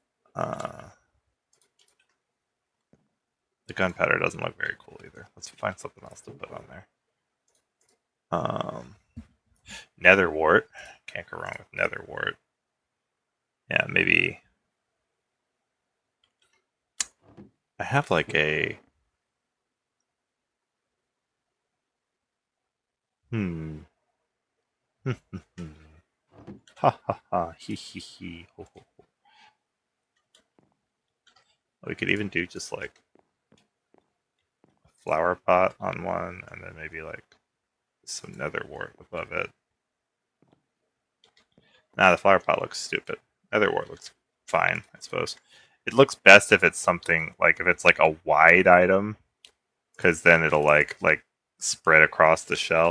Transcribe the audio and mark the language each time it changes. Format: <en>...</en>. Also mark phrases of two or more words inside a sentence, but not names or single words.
<en>The gunpowder doesn't look very cool either. Let's find something else to put on there. Netherwort. Can't go wrong with netherwort. Yeah, maybe. I have like a. Ha ha ha. He he he. Ho ho ho. We could even do just like a flower pot on one, and then maybe like some netherwort above it. Nah, the flower pot looks stupid. Netherwort looks fine, I suppose. It looks best if it's something like if it's like a wide item, because then it'll like spread across the shelf.</en>